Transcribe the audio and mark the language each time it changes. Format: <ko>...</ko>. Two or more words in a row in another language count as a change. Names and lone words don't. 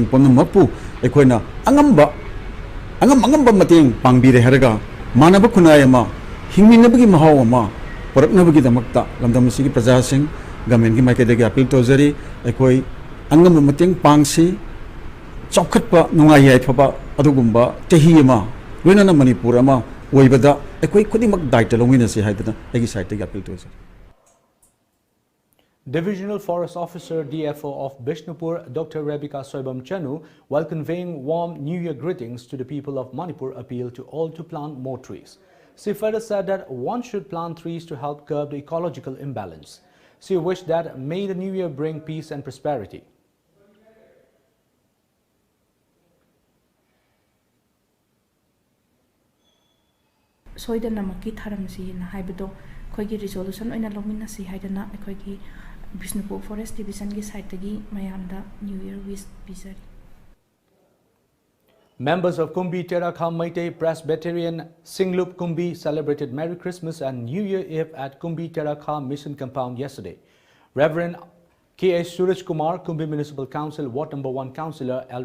<mni>ponam mapu aikoina angamba mateng pangbire haraga Manaba kunayama, hingminabagi mahawama, paraknabagi damakta, lamdamasigi praja sing, gamen gi maikadagi apil tozari, aikoi angam mateng pangsi, chokhatpa nungayai thaba adugumba chahiyama, loinana Manipur ama oibada aikoi khodimak daita longina se haidana agi site gi apil tozari.</mni> <en>Divisional Forest Officer DFO of Bishnupur, Dr. Rebecca Soibam Chanu, while conveying warm New Year greetings to the people of Manipur, appealed to all to plant more trees. She further said that one should plant trees to help curb the ecological imbalance. She wished that may the New Year bring peace and prosperity.</en> <mni>Soidana maki tharamsi na haibado khoigi resolution oina lomina si haidana khoigi Bishnupur Forest Division ki site gi mayamda</mni> <en>New Year wish</en> <mni>bizari.</mni> <en>Members of Kumbi Terakha Maite Presbyterian Singlup Kumbi celebrated Merry Christmas and New Year Eve at Kumbi Terakha Mission Compound yesterday. Reverend K.S. Suraj Kumar, Kumbi Municipal Council Ward Number 1 Councillor L.</en>